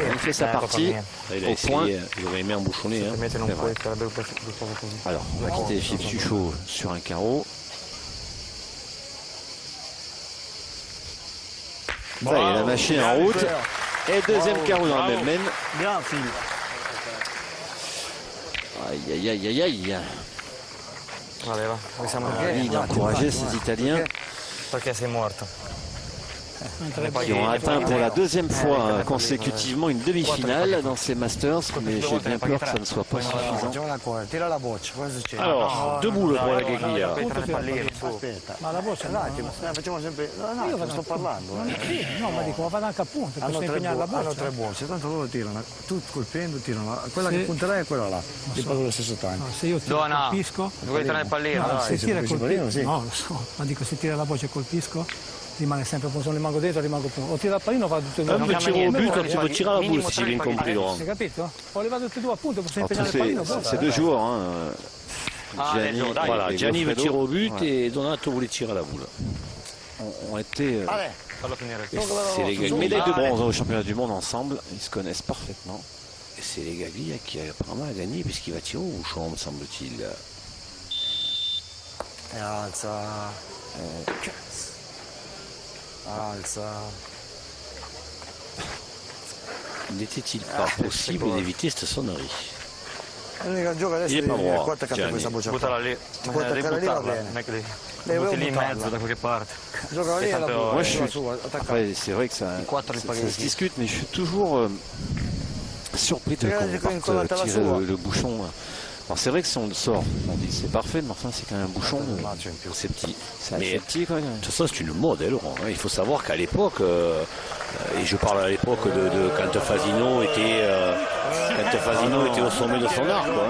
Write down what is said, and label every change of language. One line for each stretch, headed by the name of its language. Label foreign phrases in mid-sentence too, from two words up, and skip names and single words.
French: Il fait sa partie Il a au point. essayé, il aurait aimé embouchonner. Hein.
Italian: Mettere un
French: C'est
Italian: po'
French: vrai.
Italian: sarebbe un po' così.
French: Alors, on va quitter Philippe Suchot sur un carreau. Ça y est, la machine en route. Et deuxième carreau dans la même main. Bien, file. Aïe, aïe, aïe, aïe, aïe.
Italian: Vabbè, va. Siamo
French: Envie d'encourager ces Italiens
Italian: perché sei morto.
French: qui ont atteint pour la deuxième fois consécutivement une demi-finale dans ces Masters, mais j'ai bien peur que ça ne soit pas suffisant.
Italian: Tira la boccia, cosa succede?
French: Alors, deux boules pour la Gaglia.
Italian: Entra nel pallino, su. Aspetta. Ma la boccia Un attimo, facciamo sempre... No, Io no, vado sto parlando. Sì, no, ma dico, ma vado anche a punto, posso impegnare la Hanno boccia. tre bocce, tanto loro tirano, tu colpendo tirano, quella che punterai è quella là, li pago allo stesso tempo. No, se io tiro e colpisco, Vuoi tirare il pallino? no, se tira e colpisci il pallino, colpisco, sì. no, lo so, ma dico, se tira la boccia e colpisco, rimane sempre punto, se non rimango dentro, rimango punto. O tira il pallino, vado tutte e due.
French: Un petit tir au but, un petit peu tir à la boule, si j'ai bien compris, Laurent.
Italian: Hai capito? O le vado tutte e due a punto, posso
French: Alors, tous
Italian: impegnare il pallino, basta.
French: ces deux joueurs, hein, Gianni Voilà, et Gianni veut tirer Goffredo, au but et Donato voulait tirer à la boule. ont été
Italian: Fallo finire.
French: C'est les Gaglia. médailles de bronze au championnat du monde ensemble. Ils se connaissent parfaitement. Et c'est les Gaglia qui apparemment a gagné puisqu'il va tirer au bouchon, me semble-t-il.
Italian: E alza. Alza.
French: N'était-il pas possible d'éviter cette sonnerie?
Italian: L'unica gioco adesso Il è è Pavlova, qua attaccata Gianni. questa boccia. Buttala lì. Ti puoi attaccare lì, va bene. Non è che Devi butti lì in buttarla. mezzo da qualche parte. Gioca lì e la tanto- butta.
French: Moi, je suis-
Italian: Su, attacca.
French: Après, c'est vrai que ça
Italian: Quattro
French: se
Italian: spaghetti.
French: discute, mais je suis toujours surpris de Regarde, qu'on quand parte il tirer colle à la le bouchon. Alors c'est vrai que si on le sort, on dit c'est parfait, mais enfin c'est quand même un bouchon. C'est petit. C'est Mais assez petit quand même. de toute façon, c'est une mode, hein, Laurent. Il faut savoir qu'à l'époque, et je parle à l'époque de quand Fasino était au sommet de son art, quoi.